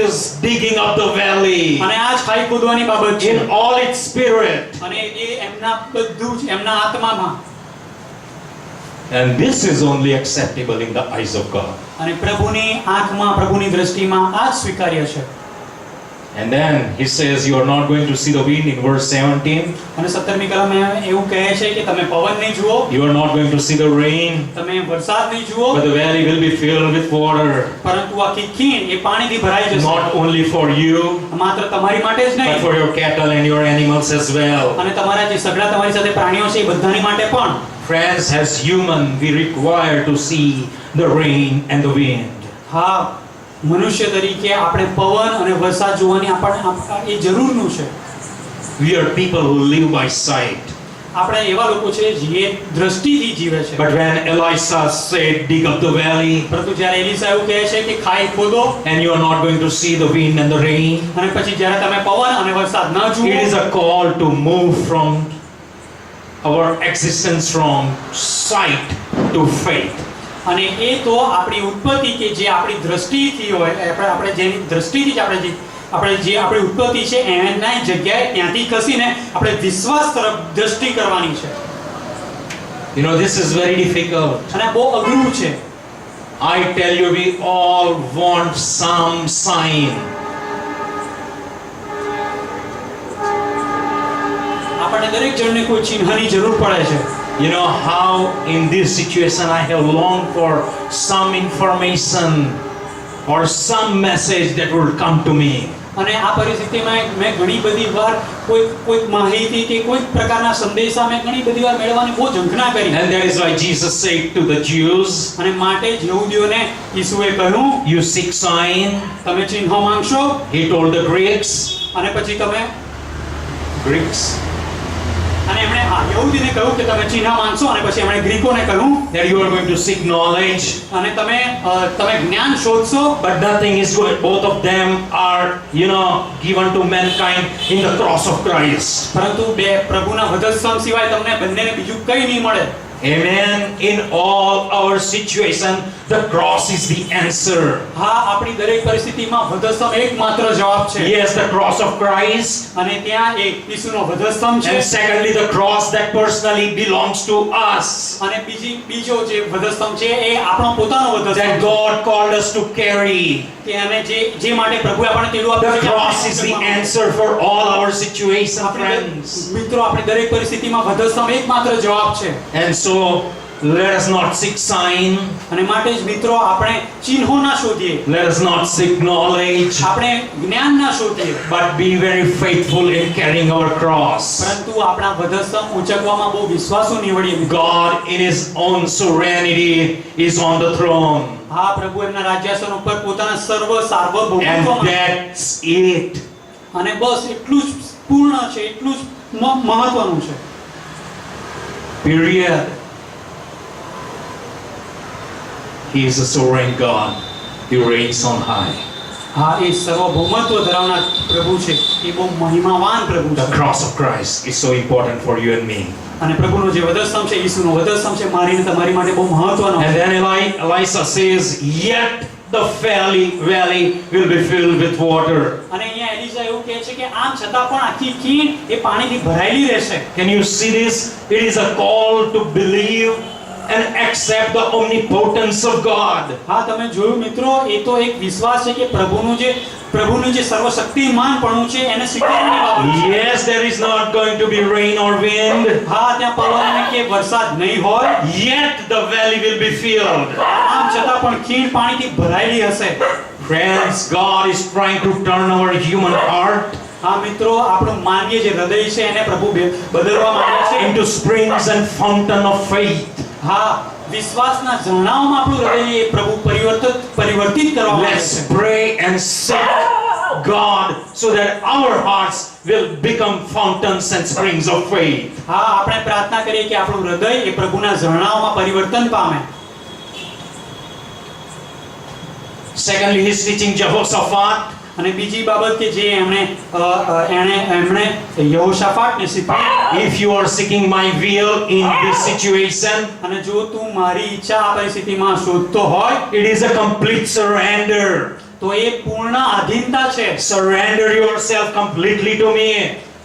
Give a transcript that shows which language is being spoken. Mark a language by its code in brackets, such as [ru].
[en] is digging up the valley [gu] અને આ જ ખાઈ ખોદવાની બાબત છે. [en] in all its spirit. [gu] અને એ એમના બધું જ એમના આત્મામાં. [en] And this is only acceptable in the eyes of God. [gu] અને પ્રભુની આંખમાં પ્રભુની દ્રષ્ટિમાં આ જ સ્વીકાર્ય છે. [en] And then he says you are not going to see the wind in verse 17. [gu] અને 17મી કલમે એવું કહે છે કે તમે પવન નહીં જુઓ, [en] You are not going to see the rain, [gu] તમે વરસાદ નહીં જુઓ, [en] but the valley will be filled with water. [gu] પરંતુ આખી ખીણ એ પાણીથી ભરાઈ જશે. [en] Not only for you, [gu] માત્ર તમારી માટે જ [en] but [gu] નહીં, [en] for your cattle and your animals as well. [gu] અને તમારા જે સગડા તમારી સાથે પ્રાણીઓ છે એ બધાની માટે પણ. [en] Friends, as human, we require to see the rain and the wind. [gu] હા, મનુષ્ય તરીકે આપણે પવન અને વરસાદ જોવાની એ જરૂરનું છે. [en] We are people who live by sight. [gu] આપણે એવા લોકો છે જે દ્રષ્ટિથી જીવે છે. [en] But when Elisha said, dig up the valley, [gu] પરંતુ જ્યારે એલીશા એવું કહે છે કે ખાઈ ખોદો, [en] and you are not going to see the wind and the rain, [gu] અને પછી જ્યારે તમે પવન અને વરસાદ ન જુઓ, [en] it is a call to move from our existence from sight to faith. [gu] અને એ તો આપણી ઉત્પત્તિ કે જે આપણી દ્રષ્ટિથી હોય, આપણે જેની દ્રષ્ટિથી જ આપણે જે આપણી ઉત્પત્તિ છે એના જગ્યાએ ત્યાંથી ખસીને આપણે વિશ્વાસ તરફ દ્રષ્ટિ કરવાની છે. [en] You know, this is very difficult. [gu] અને બહુ અઘરું છે. [en] I tell you, we all want some sign. [gu] આપણને દરેક જણને કોઈ ચિહ્નની જરૂર પડે છે. [en] You know how in this situation I have longed for some information or some message that will come to me. [gu] અને આ પરિસ્થિતિમાં મેં ઘણી બધી વાર કોઈ માહિતી કે કોઈ પ્રકારના સંદેશા મેં ઘણી બધી વાર મેળવવાની બહુ ઝંખના કરી. [en] And that is why Jesus said to the Jews, [gu] અને માટે જ યહૂદીઓને યીશુએ કહ્યું, [en] you seek sign. [gu] તમે ચિહ્ન માંગશો. [en] He told the Greeks, [gu] અને પછી તમે અને એમણે યહૂદીને કહ્યું કે તમે ચિહ્ન માંગશો, અને પછી એમણે ગ્રીકોને કહ્યું [en] that you are going to seek knowledge. [gu] અને તમે જ્ઞાન શોધશો. [en] But nothing is good. Both of them are, given to mankind in the cross of Christ. [gu] પરંતુ બે પ્રભુના વધસ્તંભ સિવાય તમને બંનેને બીજું કંઈ નહીં મળે. [en] Amen. In all our situation, the cross is the answer. [gu] હા, આપણી દરેક પરિસ્થિતિમાં વધસ્તંભ એકમાત્ર જવાબ છે. [en] Yes, the cross of Christ. [gu] અને ત્યાં એક યીશુનો વધસ્તંભ છે. [en] And secondly, the cross that personally belongs to us. [gu] અને બીજો જે વધસ્તંભ છે એ આપણો પોતાનો [en] That [gu] વધસ્તંભ [en] God called us to carry. [gu] કે અને જે માટે પ્રભુએ આપણને તેડું આપ્યું [en] The [gu] છે. [en] cross is the answer for all our situation, friends. [gu] મિત્રો, આપણી દરેક પરિસ્થિતિમાં વધસ્તંભ એકમાત્ર જવાબ છે. [en] And so let us not seek sign, [gu] અને માટે જ મિત્રો આપણે ચિહ્નો ના શોધીએ, [en] let us not seek knowledge, [gu] આપણે જ્ઞાન ના શોધીએ, [en] but be very faithful in carrying our cross. [gu] પરંતુ આપણા વધસ્તંભ ઊંચકવામાં બહુ વિશ્વાસુ નીવડીએ મિત્રો. [en] God in his own sovereignty is on the throne. [gu] હા, પ્રભુ એમના રાજ્યાસન ઉપર પોતાના સર્વ [en] And [gu] સાર્વભૌમત્વમાં [en] that's it. [gu] અને બસ એટલું જ પૂર્ણ છે, એટલું જ મહત્વનું છે. [en] Period. He is a sovereign God. He reigns on high. [gu] હા, એ સર્વભૌમત્વ ધરાવનાર પ્રભુ છે, એ બહુ મહિમાવાન પ્રભુ [en] The [gu] છે. [en] cross of Christ is so important for you and me. [gu] અને પ્રભુનો જે વધસ્તંભ છે, ઈસુનો વધસ્તંભ છે, મારી ને તમારી માટે બહુ મહત્વનો [en] And [gu] છે. [en] then Elisha says, yet the valley will be filled with water. [gu] અને અહીંયા એલિશા એવું કહે છે કે આમ છતાં પણ આખી ખીણ એ પાણીથી ભરાયેલી રહેશે. [en] Can you see this? It is a call to believe and accept the omnipotence of God. [gu] હા, તમે જોયું મિત્રો, એ તો એક વિશ્વાસ છે કે પ્રભુનું જે સર્વશક્તિમાનપણું છે એને સ્વીકારવાની બાબત છે. [en] Yes, there is not going to be rain or wind, [gu] હા, ત્યાં પવન કે વરસાદ નહીં હોય, [en] yet the valley will be filled. [gu] આમ છતાં પણ ખીણ પાણીથી ભરાયેલી હશે. [en] Friends, God is trying to turn our human heart [gu] હા મિત્રો, આપણું માનવીય જે હૃદય છે એને પ્રભુ બદલવા માંગે છે. [en] into springs and fountain of faith. [gu] હા, વિશ્વાસના ઝરણાઓમાં આપણું હૃદય એ પ્રભુ પરિવર્તિત કરવા માંગે [en] Let's [gu] છે. [en] pray and seek God so that our hearts will become fountains and springs of faith. [gu] હા, આપણે પ્રાર્થના કરીએ કે આપણું હૃદય એ પ્રભુના ઝરણાઓમાં પરિવર્તન પામે. [en] Secondly, he's teaching Jehoshaphat. [gu] અને બીજી બાબત કે જે એમણે યહોશાફાટને શીખવી, [en] If you are seeking my will in this situation, [gu] અને જો તું મારી ઈચ્છા આ પરિસ્થિતિમાં શોધતો હોય [en] it is a complete surrender. [gu] તો એ પૂર્ણ આધીનતા છે. [en] Surrender yourself completely to me.